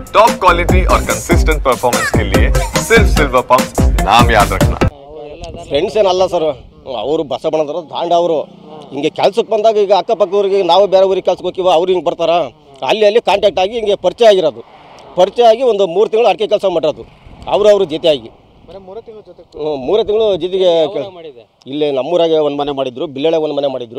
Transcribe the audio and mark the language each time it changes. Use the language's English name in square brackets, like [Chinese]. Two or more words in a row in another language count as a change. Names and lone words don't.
[English] top quality [Hindi] और [English] consistent performance [Hindi] के लिए सिर्फ सिल्वर पंप नाम याद रखना। [Kannada] ಫ್ರೆಂಡ್ಸ್ ಏನಲ್ಲ ಸರ್, ಅವರು ಬಸವಣ್ಣದವರು ತಾಂಡ ಅವರು ಹಿಂಗೆ ಕೆಲ್ಸಕ್ಕೆ ಬಂದಾಗ ಈಗ ಅಕ್ಕಪಕ್ಕವ್ರಿಗೆ ನಾವು ಬೇರೆ ಊರಿಗೆ ಕೆಲ್ಸಕ್ಕೆ ಹೋಗ್ತೀವಿ, ಅವ್ರು ಹಿಂಗೆ ಬರ್ತಾರ, ಅಲ್ಲಿ ಕಾಂಟ್ಯಾಕ್ಟ್ ಆಗಿ ಹಿಂಗೆ ಪರಿಚಯ ಆಗಿರೋದು. ಪರಿಚಯ ಆಗಿ ಒಂದು 3 ತಿಂಗಳು ಅಡಿಕೆ ಕೆಲಸ ಮಾಡಿರೋದು ಅವ್ರ ಜೊತೆಯಾಗಿ. 3 ತಿಂಗಳು ಜೊತೆಗೆ ಇಲ್ಲೇ ನಮ್ಮೂರಾಗೆ ಒಂದು ಮನೆ ಮಾಡಿದ್ರು, ಬಿಲ್ಲೆಳೆ ಒಂದು ಮನೆ ಮಾಡಿದ್ರು.